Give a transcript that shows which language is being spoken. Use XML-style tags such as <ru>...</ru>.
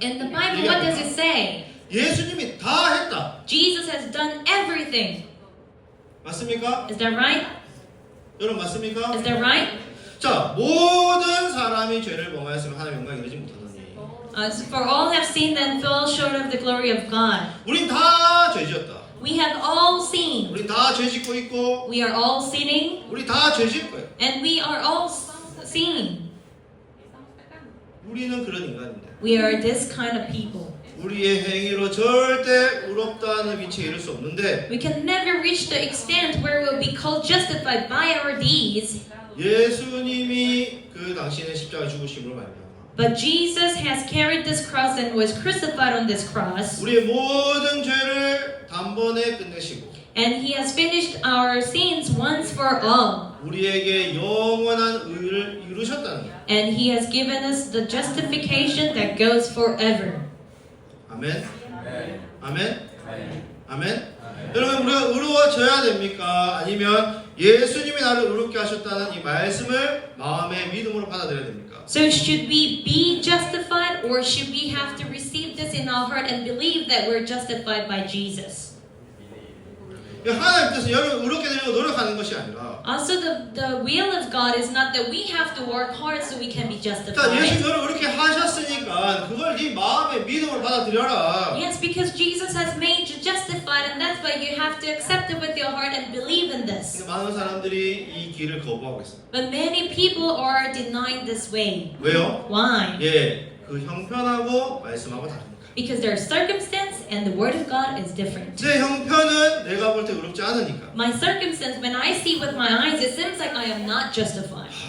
<en>In the Bible, what does it say?</en> <ko>예수님이 다 했다.</ko> <en>Jesus has done everything.</en> <ko>맞습니까?</ko> <en>Is that right?</en> <ko>여러분 맞습니까?</ko> <en>Is that right?</en> <ko>자, 모든 사람이 죄를 범하였으면 하나님 영광 이르지 못하더니</ko> <en>For all have sinned and fall short of the glory of God.</en> <ko>우린 다 죄지었다.</ko> <en>We have all sinned.</en> <ko>우리 다 죄 짓고 있고</ko> <en>We are all sinning,</en> <ko>우리 다 죄 지을 거예요.</ko> <en>and we are all sinning.</en> <ko>우리는 그런 인간인데</ko> <en>We are this kind of people.</en> <ko>우리의 행위로 절대 의롭다는 위치에 이를 수 없는데</ko> <en>We can never reach the extent where we'll be called justified by our deeds.</en> <ko>예수님이 그 당신의 십자가 죽으심으로 말미암아</ko> <en>But Jesus has carried this cross and was crucified on this cross.</en> <ko>우리의 모든 죄를 단번에 끝내시고</ko> <en>And he has finished our sins once for all.</en> <ko>우리에게 영원한 의를 이루셨다는 거예요.</ko> <en>And he has given us the justification that goes forever.</en> <ko>아멘. 아멘. 아멘. 여러분 우리가 의로워져야 됩니까? 아니면 예수님이 나를 의롭게 하셨다는 이 말씀을 마음의 믿음으로 받아들여야 됩니까?</ko> <en>So should we be justified, or should we have to receive this in our heart and believe that we're justified by Jesus?</en> <ko>하나님께서 여러분 의롭게 되려고 노력하는 것이 아니라</ko> <en>Also, the will of God is not that we have to work hard so we can be</en> <ko>일단</ko> <en>justified.</en> <ko>예수님 너를 의롭게 하셨으니까 그걸 네 마음의 믿음으로 받아들여라.</ko> <en>Yes, because Jesus has made you justified, and that's why you have to accept it with your heart and believe in this.</en> <ko>근데 많은 사람들이 이 길을 거부하고 있어요.</ko> <en>But many people are denying this way.</en> <ko>왜요?</ko> <en>Why?</en> <ko>예, 그 형편하고 말씀하고 다릅니다.</ko> <en>Because their circumstance and the word of God is different.</en> <ko>제 형편은 내가 볼 때 의롭지 않으니까.</ko> <en>My circumstance, when I see with my eyes, it seems like I am not justified.</en>